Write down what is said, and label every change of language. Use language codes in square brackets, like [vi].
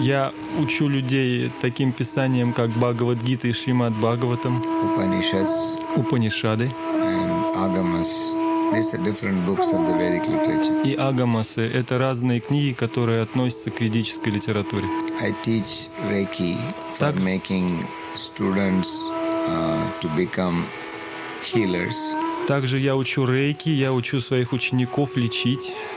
[ru] Я учу людей таким писаниям, как Бхагавад Гита и Шримад Бхагаватам. Упанишады. And Агамас. [en] These are different books of the Vedic literature. [ru] И Агамасы — это разные книги, которые относятся к ведической литературе. [en] I teach Reiki for making students to become healers. [ru] Также я учу рейки, я учу своих учеников лечить.